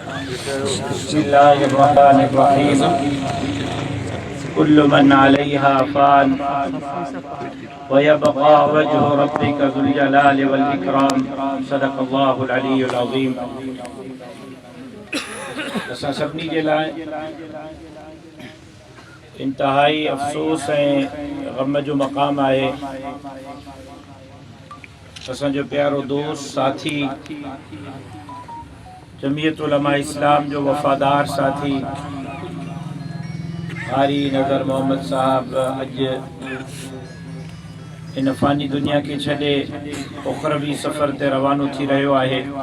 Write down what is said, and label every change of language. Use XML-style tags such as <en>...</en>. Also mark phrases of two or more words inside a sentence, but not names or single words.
<ar>بسم الله الرحمن الرحيم. كل من عليها فان ويبقى وجه ربك ذو الجلال والإكرام. صدق الله العلي العظيم.</ar> <sd>असां सभिनी जे लाइ इंतहाई अफ़सोस ऐं ग़म जो मक़ाम आहे असांजो प्यारो दोस्त साथी जमीयत उलमा इस्लाम जो वफ़ादार साथी क़ारी नज़र मोहम्मद साहब अॼु इन फ़ानी दुनिया खे छॾे उख़रवी सफ़र ते रवानो थी रहियो आहे।</sd>